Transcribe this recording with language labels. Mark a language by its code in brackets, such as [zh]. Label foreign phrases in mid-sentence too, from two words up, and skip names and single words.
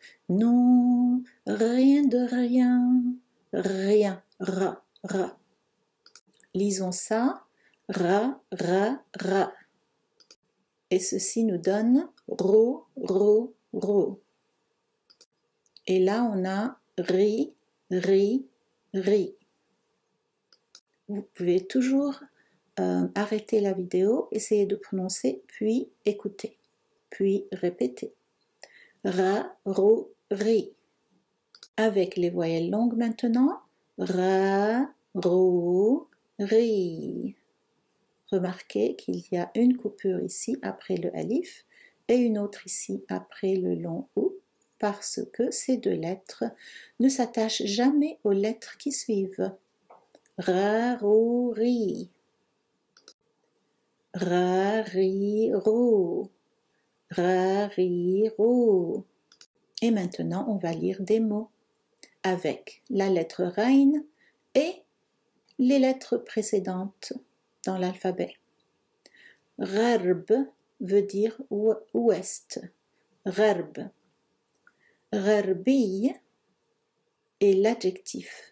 [fr] Non, rien de rien, rien, R, R. Lisons ça. [ar] Ra, ra, ra. [fr] Et ceci nous donne ro, ro, ro. Et là, on a ri, ri, ri. Vous pouvez toujours arrêter la vidéo, essayer de prononcer, puis écouter, puis répéter. [ar] Ra, ro, ri. [fr] Avec les voyelles longues maintenant. [ar] Ra, ro, ri. [fr] Remarquez qu'il y a une coupure ici après le alif et une autre ici après le long ou, parce que ces deux lettres ne s'attachent jamais aux lettres qui suivent. [ar] Ra, ro, ri. Ra, ri, ro. Ra, ri, ro. [fr] Et maintenant, on va lire des mots avec la lettre Rein et les lettres précédentes dans l'alphabet. Gharb veut dire ouest. Gharb. Gharbi est l'adjectif.